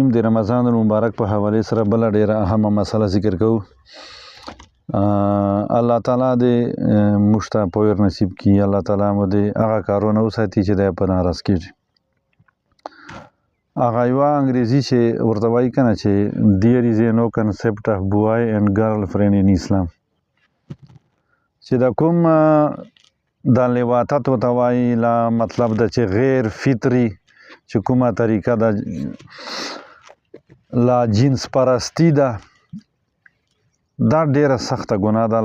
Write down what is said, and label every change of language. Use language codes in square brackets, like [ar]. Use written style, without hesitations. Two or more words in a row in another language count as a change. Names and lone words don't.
[ps] د رمضان المبارک په حواله سره بل ډیره اهمه مسله ذکر کوو. الله تعالی دې مشته پویر نصیب کی. الله تعالی مو دې هغه کارونه وساتي چې د په ناراض کیږي. هغه یو انګریزي چې ورته وایي کنه چې [en] there is no concept of boy and girl friend in Islam. [ps] چې دا کوم د لواطت ورته وایي لا مطلب د چې غیر فطري چې کومه طریقه د لا جنس پرستی ده، دا ډیره سخته ګناه ده.